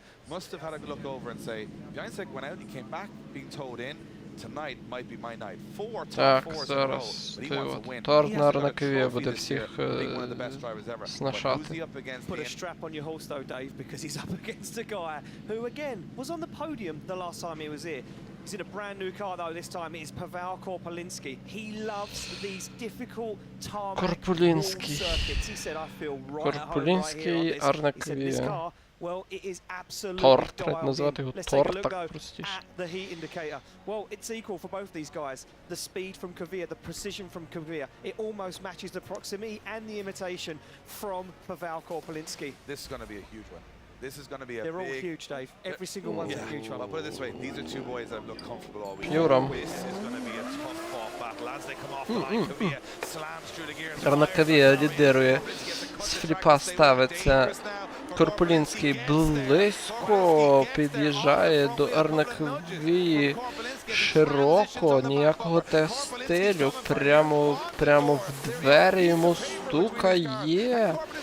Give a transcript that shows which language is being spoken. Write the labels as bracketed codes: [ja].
[en] Must have had a look over and say, Vyancek went out, he came back being towed in. Tonight might be my night. [uk] Так, зараз Торнер на Киві буде всіх снашати. [en] Put a strap on your horse though, Dave, because he's up against a guy who again was on the podium the last time he was here. He's in a brand new car though, this time it is Pavel Korpolinski. He loves these difficult tarmac circuits. He said, I feel right at home right here on this. He said, this car, well, it is absolutely dialed in. Let's take a look though at the heat indicator. Well, it's equal for both these guys. The speed from Kavir, the precision from Kavir, it almost matches the proximity and the imitation from Pavel Korpolinski. This is going to be a huge one. This is going to be a They're all huge, Dave. Every single one's a huge one. I'll put it this way, these are two boys that have looked comfortable all week. This is going to be a tough fought battle as they come off the line. Kavir slams through the gears. [uk] Арнакавія лідирує. З фліпа ставиться. Корпулінський близько під'їжджає до Арнакавії. Широко, ніякого тест-стилю. Прямо в двері йому стукає.